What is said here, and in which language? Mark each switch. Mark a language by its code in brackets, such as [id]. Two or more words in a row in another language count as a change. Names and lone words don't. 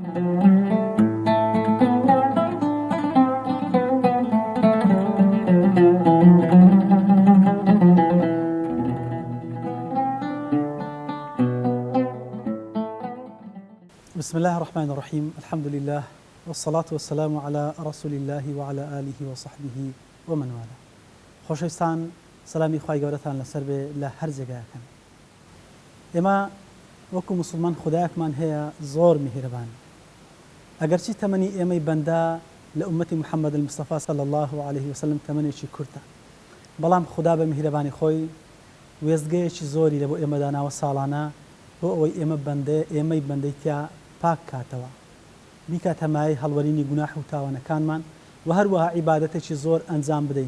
[ar] بسم الله الرحمن الرحيم. الحمد لله والصلاة والسلام على رسول الله وعلى آله وصحبه ومن والاه. [ckb] خۆشەویستان سەلامی خوای گەورەتان لەسەر بێ لە هەر جێگایەکەن. ئێمە وەکو موسڵمان خودایەکمان هەیە زۆر میهرەبان. ئەگەرچی تەمەنی ئێمەی بەندە لە ئومەتی محەممەد المستەفا [ar] صلی الله عليه وسلم [ckb] تەمەنێکی کورتە، بەڵام خوددا بە میهرەبانی خۆی وێستگەیەکی زۆری لە بۆ ئێمە داناوە ساڵانە بۆ ئەوەی ئێمەی بەندەی تیا پاک کاتەوە، بیکات هەمایە هەڵوەرینی گوناح و تاوانەکانمان و هەروەها عیبادەتێکی زۆر ئەنجام بدەین.